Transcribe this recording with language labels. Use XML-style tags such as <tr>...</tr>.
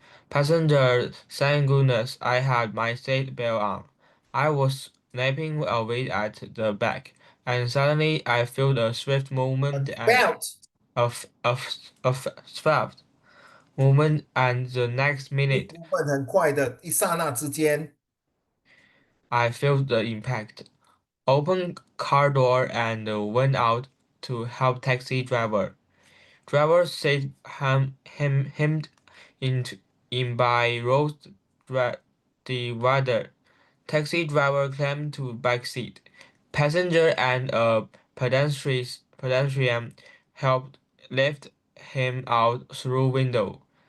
<en>Passenger, thank goodness I had my seat belt on. I was napping away at the back, and suddenly I felt a swift movement and Belt a swift movement, and the next</en> <zh>一</zh> <en>minute</en> <zh>部分很快的，一刹那之间</zh> <en>I felt the impact. Opened car door and went out to help taxi driver. Driver said hemmed into in by road divider. Taxi driver climbed to back seat. Passenger and a pedestrian helped lift him out through window.</en>